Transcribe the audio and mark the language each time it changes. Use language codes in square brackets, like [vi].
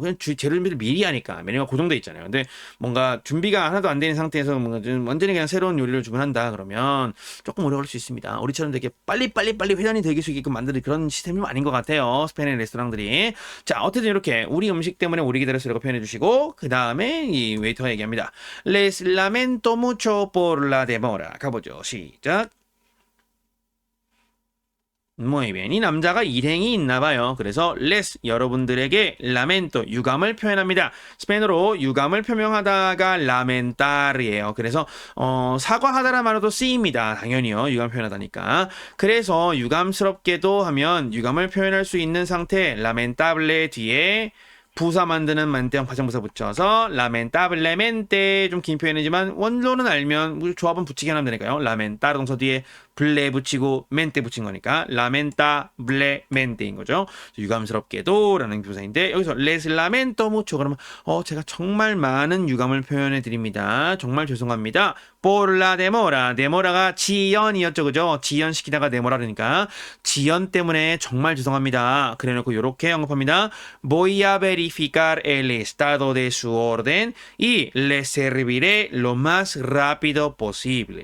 [ko] 그냥 재료를 미리 하니까 메뉴가 고정돼 있잖아요. 근데 뭔가 준비가 하나도 안 되는 상태에서 뭔가 좀 완전히 그냥 새로운 요리를 주문한다 그러면 조금 오래 걸릴 수 있습니다. 우리처럼 되게 빨리 회전이 되길 수 있게끔 만드는 그런 시스템이 아닌 것 같아요. 스페인의 레스토랑들이. 자, 어쨌든 이렇게 우리 음식 때문에 오래 기다렸으라고 표현해 주시고 그 다음에 이 웨이터가 얘기합니다. [es] Les lamento mucho por la demora. [ko] 가보죠. 시작. [es] Muy bien. [ko] 이 남자가 일행이 있나 봐요. 그래서 les 여러분들에게 lamento 유감을 표현합니다. 스페인어로 유감을 표명하다가 lamentar이에요. 그래서 사과하다란 말로도 쓰입니다. 당연히요. 유감 표현하다니까. 그래서 유감스럽게도 하면 유감을 표현할 수 있는 상태 lamentable 뒤에 부사 만드는 만대형 파생부사 붙여서 lamentablemente 좀 긴 표현이지만 원로는 알면 조합은 붙이게 하면 되니까요. lamentar 동사 뒤에 블레 붙이고 멘테 붙인 거니까 lamentablemente인 거죠. 유감스럽게도 라는 부사인데 여기서 [es] les lamento mucho [ko] 그러면 제가 정말 많은 유감을 표현해 드립니다. 정말 죄송합니다. [es] por la demora. [ko] demora가 지연이었죠. 그죠? 지연시키다가 demora 그러니까 지연 때문에 정말 죄송합니다. 그래놓고 이렇게 언급합니다. [es] voy a verificar el estado de su orden y le serviré lo más rápido posible.